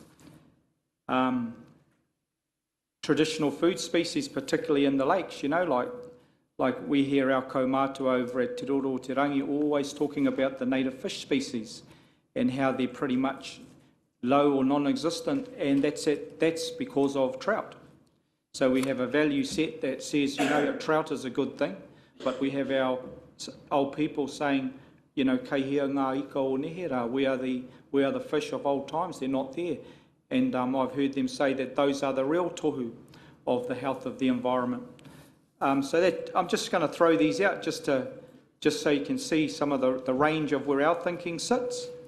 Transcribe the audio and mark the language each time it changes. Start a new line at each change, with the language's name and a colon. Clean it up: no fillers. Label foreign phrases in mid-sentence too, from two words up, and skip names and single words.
English: Traditional food species, particularly in the lakes, like we hear our kaumātua over at
Māori: Te Roro o Te Rangi
English: always talking about the native fish species and how they're pretty much low or non-existent, and that's because of trout. So we have a value set that says, trout is a good thing, but we have our old people saying,
Māori: kei hea ngā ika o nehera,
English: we are the fish of old times, they're not there. And I've heard them say that those are the real tohu of the health of the environment. So that I'm just going to throw these out just so you can see some of the range of where our thinking sits.